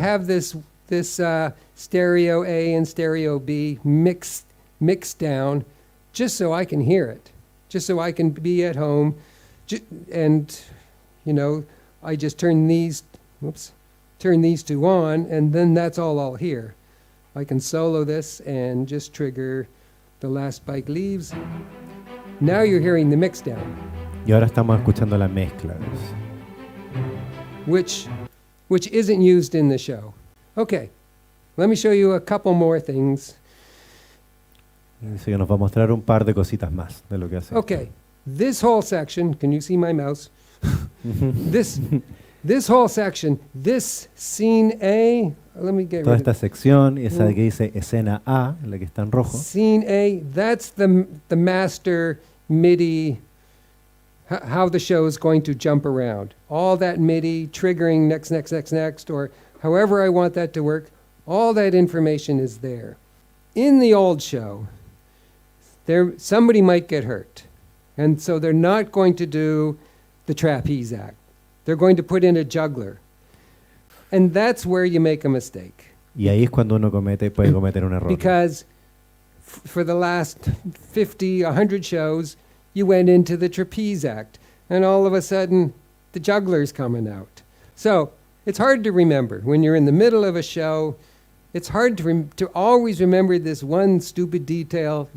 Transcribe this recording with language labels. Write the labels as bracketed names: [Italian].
[English] have this stereo A and stereo B mixed down, just so I can hear it, just so I can be at home, and I just turn these two on, and then that's all I'll hear. I can solo this and just trigger the last bike leaves. Now you're hearing the mix down, [Spanish] Y ahora estamos escuchando la mezcla. [English] which isn't used in the show. Okay, let me show you a couple more things. [Spanish] Dice que nos va a mostrar un par de cositas más de lo que hace. [English] Okay, this whole section, can you see my mouse? This whole section, this scene A, let me get [Spanish] Toda [English] rid of [Spanish] esta sección, esa de que dice escena A, la que está en rojo, [English] Scene A, that's the master MIDI, how the show is going to jump around. All that MIDI triggering next, or however I want that to work, all that information is there. In the old show, somebody might get hurt, and so they're not going to do the trapeze act. They're going to put in a juggler. And that's where you make a mistake. [Spanish] y ahí es cuando uno puede cometer un error. [English] Because for the last 50, 100 shows, you went into the trapeze act, and all of a sudden, the juggler's coming out. So it's hard to remember when you're in the middle of a show. it's hard to always remember this one stupid detail.